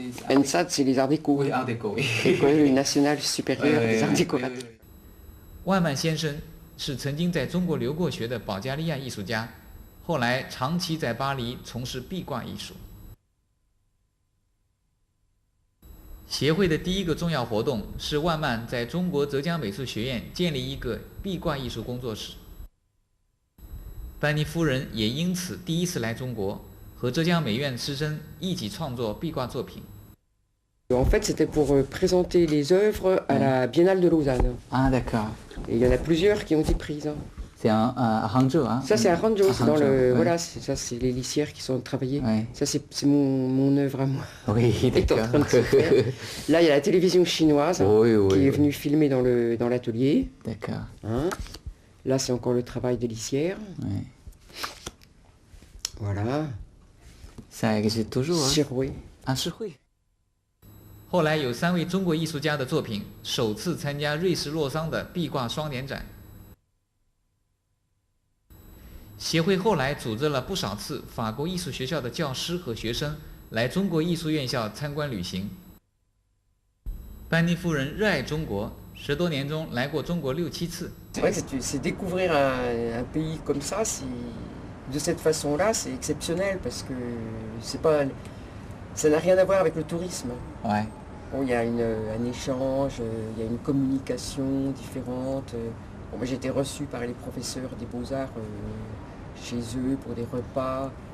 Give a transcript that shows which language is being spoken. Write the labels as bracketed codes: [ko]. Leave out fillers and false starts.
[fr] ENSAD, c'est les arts déco. Oui, art déco, oui. École nationale supérieure des arts décoratifs. [zh] 万曼先生是曾经在中国留过学的保加利亚艺术家，后来长期在巴黎从事壁挂艺术。协会的第一个重要活动是万曼在中国浙江美术学院建立一个壁挂艺术工作室。班尼夫人也因此第一次来中国，和浙江美院师生一起创作壁挂作品。 [fr] En fait, c'était pour présenter les œuvres à la Biennale de Lausanne. Ah d'accord. Et il y en a plusieurs qui ont été prises. C'est à Hangzhou, hein? Ça, c'est à Hangzhou, c'est dans le... Voilà, ça, c'est les lissières qui sont travaillées. Ça, c'est mon œuvre à moi. Oui, d'accord. Là, il y a la télévision chinoise qui est venue filmer dans l'atelier. D'accord. Hein? Là, c'est encore le travail de lissière. Voilà. Ça existe toujours, hein? [zh] 石灰。啊，石灰。后来有3位中国艺术家的作品首次参加瑞士洛桑的壁挂双年展。协会后来组织了不少次法国艺术学校的教师和学生来中国艺术院校参观旅行。班尼夫人热爱中国，10多年中来过中国6、7次。 C'est découvrir un pays comme ça, de cette façon-là, c'est exceptionnel parce que ça n'a rien à voir avec le tourisme. Ouais. Bon, il y a un échange, il y a une communication différente. Bon, moi, j'ai été reçu par les professeurs des Beaux-Arts chez eux pour des repas.